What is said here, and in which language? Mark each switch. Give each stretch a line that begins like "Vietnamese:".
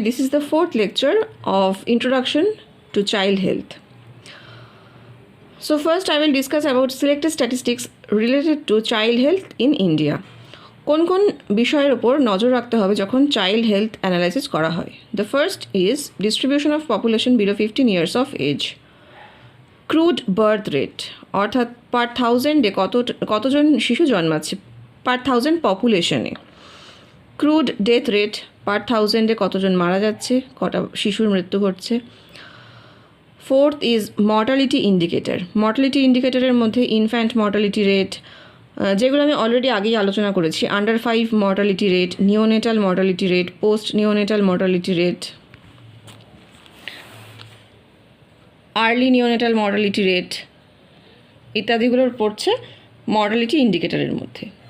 English: This is the fourth lecture of Introduction to Child Health. So first I will discuss about selected statistics related to child health in India.
Bangla: কোন কোন বিষয়ের উপর নজর রাখতে হবে যখন চাইল্ড হেলথ অ্যানালাইসিস করা হয়?
English: The first is distribution of population below 15 years of age.
Bangla: Crude birth rate অর্থাৎ পার থাউজেন্ডে কতজন শিশু জন্মাচ্ছে পার থাউজেন্ড পপুলেশনে। ক্রুড ডেথ রেট পার থাউজেন্ডে কতজন মারা যাচ্ছে, কটা শিশুর মৃত্যু ঘটছে।
English: Fourth is mortality indicator.
Bangla: Mortality ইন্ডিকেটরের মধ্যে ইনফ্যান্ট মর্টালিটি রেট, যেগুলো আমি অলরেডি আগেই আলোচনা করেছি, under 5 mortality rate, neonatal mortality rate, post neonatal mortality rate, early neonatal mortality rate ইত্যাদিগুলোর পড়ছে মর্টালিটি ইন্ডিকেটরের মধ্যে।